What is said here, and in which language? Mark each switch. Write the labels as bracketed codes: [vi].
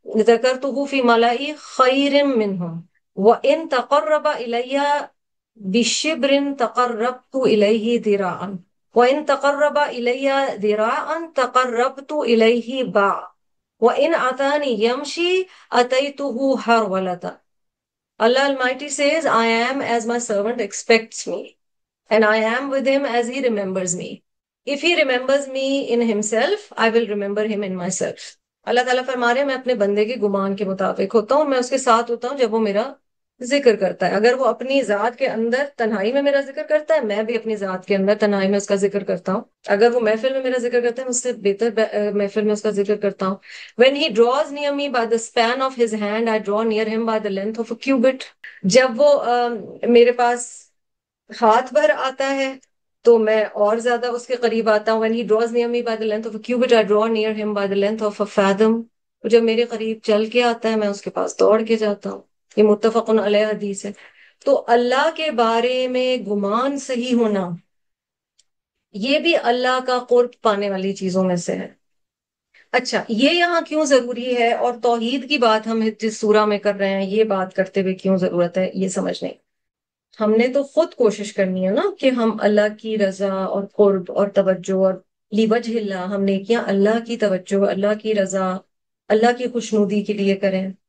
[ar] ذکرته فی ملئی خیر منہم وإن تقرب الی بشبر تقربت إليه ذراعا وإن تقرب إلي ذراعا تقربت إليه باعا وإن أتاني يمشي أتيته هرولة. [en] Allah Almighty says, I am as my servant expects me, and I am with him as he remembers me. If he remembers me in himself, I will remember him in myself. [ur] اللہ تعالیٰ فرما رہے ہیں میں اپنے بندے کے گمان کے مطابق ہوتا ہوں، میں اس کے ساتھ ہوتا ہوں جب وہ میرا ذکر کرتا ہے۔ اگر وہ اپنی ذات کے اندر تنہائی میں میرا ذکر کرتا ہے، میں بھی اپنی ذات کے اندر تنہائی میں اس کا ذکر کرتا ہوں۔ اگر وہ محفل میں میرا ذکر کرتا ہے، مجھ سے بہتر محفل میں اس کا ذکر کرتا ہوں۔ [en] When he draws near me by the span of his hand, I draw near him by the length of a cubit. [ur] جب وہ میرے پاس ہاتھ بھر آتا ہے تو میں اور زیادہ اس کے قریب آتا ہوں۔ [en] When he draws near me by the length of a cubit, I draw near him by the length of a fathom. [ur] جب میرے قریب چل کے آتا ہے، میں اس کے پاس دوڑ کے جاتا ہوں۔ یہ متفق علیہ حدیث ہے۔ تو اللہ کے بارے میں گمان صحیح ہونا، یہ بھی اللہ کا قرب پانے والی چیزوں میں سے ہے۔ اچھا، یہ یہاں کیوں ضروری ہے، اور توحید کی بات ہم جس سورہ میں کر رہے ہیں، یہ بات کرتے ہوئے کیوں ضرورت ہے یہ سمجھنے۔ ہم نے تو خود کوشش کرنی ہے نا کہ ہم اللہ کی رضا اور قرب اور توجہ اور لیوجہ اللہ، ہم نیکیاں اللہ کی توجہ، اللہ کی رضا، اللہ کی خوشنودی کے لیے کریں،